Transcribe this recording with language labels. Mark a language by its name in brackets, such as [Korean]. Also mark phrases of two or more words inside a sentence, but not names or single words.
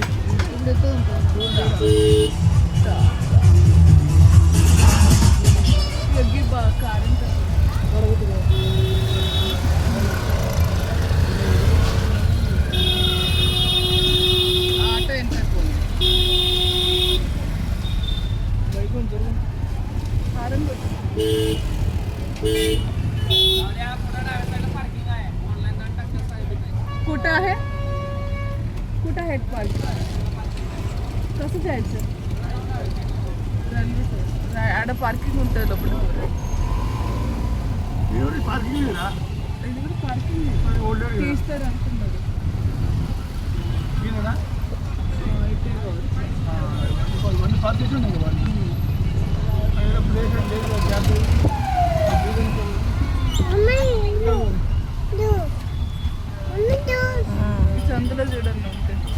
[Telugu] ఆటో ఎంత [Marathi] कुठं आहे पार्किंग कसं जायचं आड पार्किंग [Telugu] ఉంటుంది లోపల పార్కింగ్ తీస్తారు అంటున్నారు. పార్కింగ్ ఉన్నాయి సందులో చూడండి ఉంటే